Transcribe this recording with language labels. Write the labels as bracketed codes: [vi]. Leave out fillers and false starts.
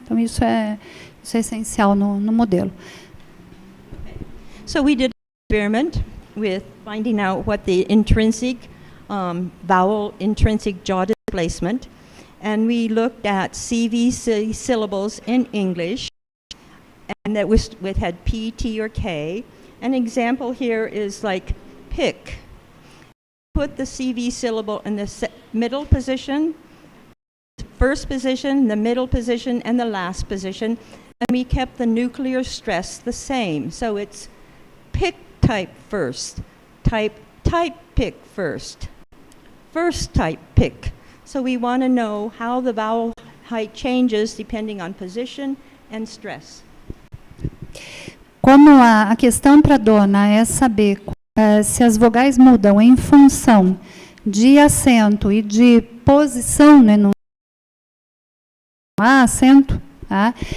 [pt] Então, isso é essencial no modelo. [en] So we did an experiment with finding out what the intrinsic vowel, intrinsic jaw displacement, and we looked at CVC syllables in English, and that had P, T, or K. An example here is like pick. Put the CV syllable in the middle position, first position, the middle position, and the last position, and we kept the nuclear stress the same. So it's pick type first, type pick first type pick. So we want to know how the vowel height changes depending on position and stress. [pt] Como a questão para a Donna é saber se as vogais mudam em função de acento e de posição, né, no acento, tá?